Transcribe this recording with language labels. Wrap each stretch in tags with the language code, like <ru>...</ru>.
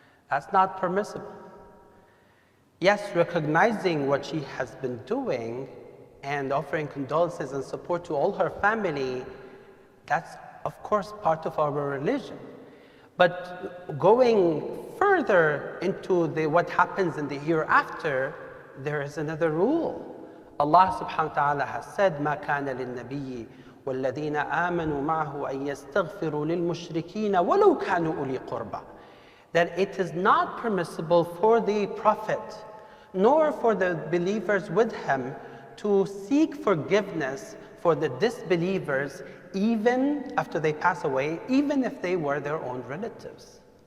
<en>That's not permissible. Yes, recognizing what she has been doing and offering condolences and support to all her family, that's of course part of our religion. But going further into what happens in the hereafter, there is another rule. Allah subhanahu wa ta'ala has said,</en> <ar>مَا كَانَ لِلنَّبِيِّ وَالَّذِينَ آمَنُوا مَعَهُ أَن يَسْتَغْفِرُوا لِلْمُشْرِكِينَ وَلَوْ كَانُوا أُولِي قُرْبَى.</ar> <en>That it is not permissible for the Prophet, nor for the believers with him, to seek forgiveness for the disbelievers even after they pass away, even if they were their own relatives.</en>